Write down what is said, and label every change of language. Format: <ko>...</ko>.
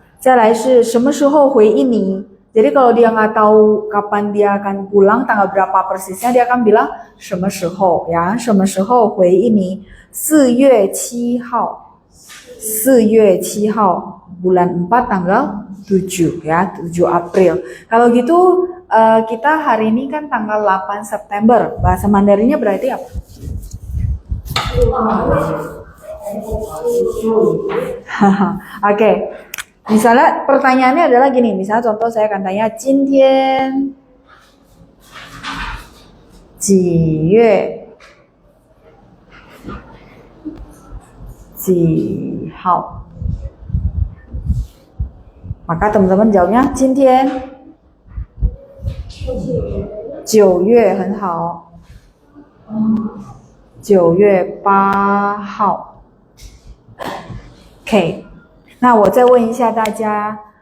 <zh>再来是什么时候回印尼?</zh> <id>Jadi kalau dia nggak tahu kapan dia akan pulang, tanggal berapa persisnya, dia akan bilang 什么时候 ya,</id> <zh>什么时候回印尼? 4月7号 4月7号,</zh> <id>bulan 4 tanggal 7 ya, 7 April. Kalau gitu kita hari ini kan tanggal 8 September. Bahasa Mandarinnya berarti apa? Oke. Misalnya pertanyaannya adalah gini, misalnya contoh saya akan tanya</id> <zh>今天几月几号?</zh> <id>Maka teman-teman jawabnya</id> <zh>今天9月很好9月8号 OK 那我再问一下大家</zh>